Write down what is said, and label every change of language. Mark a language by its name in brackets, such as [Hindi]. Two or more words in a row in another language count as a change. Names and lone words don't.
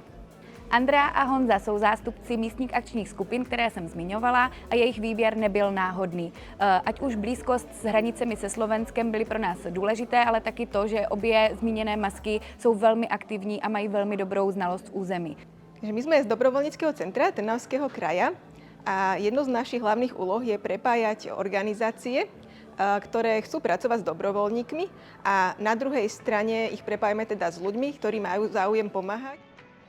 [Czech] Andrea a Honza jsou zástupci místních akčních skupin, které jsem zmiňovala, a jejich výběr nebyl náhodný. Ať už blízkost s hranicemi se Slovenskem byly pro nás důležité, ale taky to, že obě zmíněné masky jsou velmi aktivní a mají velmi dobrou znalost území. [Slovak] My sme z dobrovoľníckeho centra Trnavského kraja a jednou z našich hlavných úloh je prepájať organizácie, ktoré chcú pracovať s dobrovoľníkmi, a na druhej strane ich prepájame teda s ľuďmi, ktorí majú záujem pomáhať.